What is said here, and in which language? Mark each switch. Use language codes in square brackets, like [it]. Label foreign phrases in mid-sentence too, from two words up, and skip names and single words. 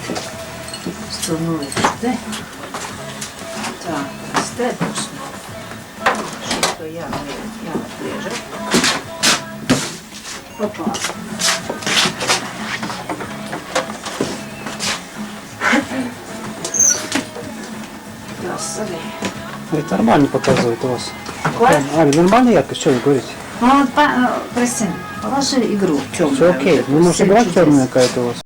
[lv] Es to nolikšu te. Tā, tas te būs. Šito jāatgriež. Opā. Tas arī. [ru] Это нормально показывает у вас. [lv] Ko? [ru] Аля, нормально яркость, что вы говорите? Ну, вот, Кристина, положи игру темную. Все окей. Ну, может, игра темная какая-то у вас.